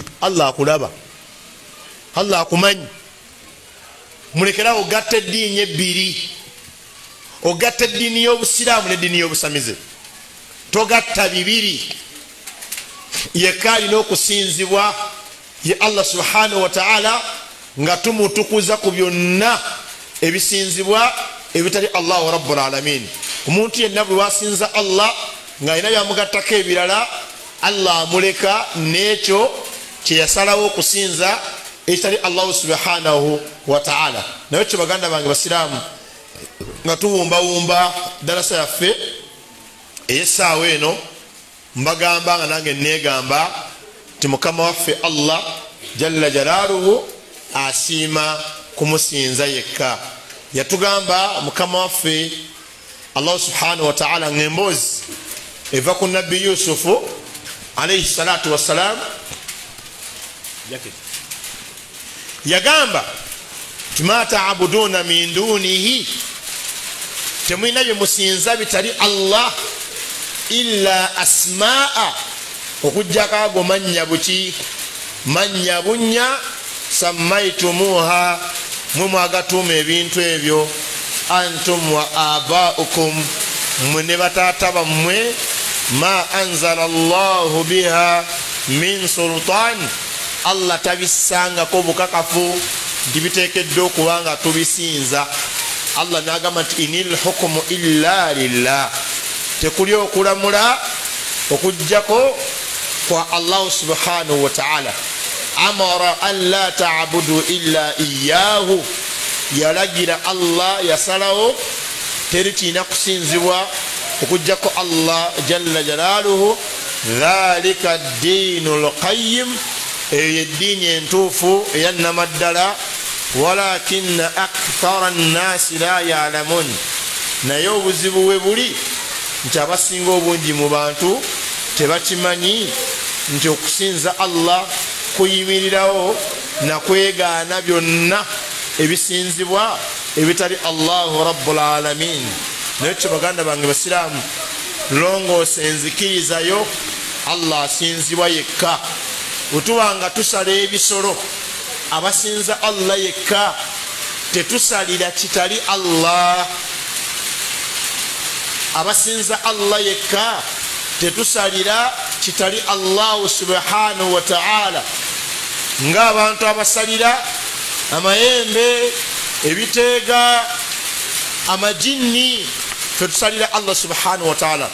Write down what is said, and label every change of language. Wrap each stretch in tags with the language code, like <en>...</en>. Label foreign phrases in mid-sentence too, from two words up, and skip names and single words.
<lg>Allah akulaba, Allah akumanyi. Mulekerawo ogatta eddiini ebbiri, ogatta eddiini y'obusiraamu n'eddiini y'obusamize, togatta bibiri. Yekka alina okusinzibwa ye Allah</lg> <ar>سبحانه وتعالى</ar> <lg>nga tumutukuza ku byonna ebisinzibwa ebitali</lg> <ar>الله رب العالمين.</ar> <lg>Omuntu yenna bwe wasinza Allah nga alina byamugattako ebirala, Allah amuleka n'ekyo kye yasalawo okusinza ekitali</lg> <ar>الله سبحانه وتعالى.</ar> <lg>Naye kyo baganda bange basiraamu nga tuwumbawumba darasa yaffe ey'essaawa eno, mbagamba nga nange negamba ti mukama waffe Allah</lg> <ar>جل جلاله</ar> <lg>asiima kumusinza yekka. Yatugamba mukama waffe Allah</lg> <ar>سبحانه وتعالى</ar> <lg>ng'emboozi eva ku nabbi Yusufu</lg> <ar>عليه الصلاة والسلام, yagamba ما تعبدون من دونه,</ar> <lg>temulina bye musinza bitali Allah illa asmaa, okujjako ago mannya buki, mannya bunnya sammaitumuha, mwe mwagatuuma ebintu ebyo,</lg> <ar>أنتم وآباؤكم,</ar> <lg>mwe ne bataata bammwe,</lg> <ar>ما أنزل الله بها من سلطان,</ar> <lg>Allah tabissangako bukakafu nti biteekeddwa okuba nga tubisinza. Allah n'agamba nti</lg> <ar>إن الحكم إلا لله,</ar> <lg>tekuli okulamula okujjako kwa Allah</lg> <ar>سبحانه وتعالى. أمر أن لا تعبد إلا إياه,</ar> <lg>yalagira Allah, yasalawo teri kiina kusinzibwa okujjako Allah</lg> <ar>جل جلاله. ذلك الدين القيم,</ar> <lg>eyo eddiini entuufu eyannamaddala.</lg> <ar>ولكن أكثر الناس لا يعلمون,</ar> <lg>naye obuzibu we buli nti abasinga obungi mu bantu tebakimanyi nti okusinza Allah kuyimirirawo na kwegaana byonna ebisinzibwa ebitali</lg> <ar>الله رب العالمين.</ar> <lg>Naye kyo baganda bange basiraamu, longoose enzikirizayo Allah asinzibwa yekka. Bwetuba tusala ebisolo abasinza Allah yekka, tetusalira kitali Allah. Abasinza Allah yekka tetusalira kitali Allah</lg> <ar>سبحانه وتعالى,</ar> <lg>nga abantu abasalira amayembe, ebiteega, amajinni, tetusalira Allah</lg> <ar>سبحانه وتعالى.</ar>